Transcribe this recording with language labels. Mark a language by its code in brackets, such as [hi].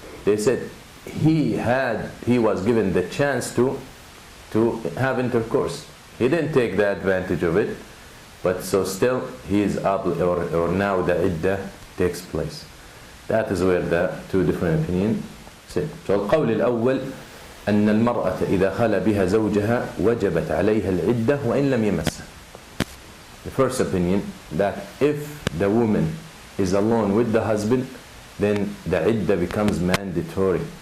[en] They said he was given the chance to have intercourse. He didn't take the advantage of it, but so still he is or now the iddah takes place. That is where the two different opinions sit. [ar] So القول الأول أن المرأة إذا خلا بها زوجها وجبت عليها العدة وإن لم يمسها. [en] The first opinion, that if the woman is alone with the husband, then the iddah becomes mandatory.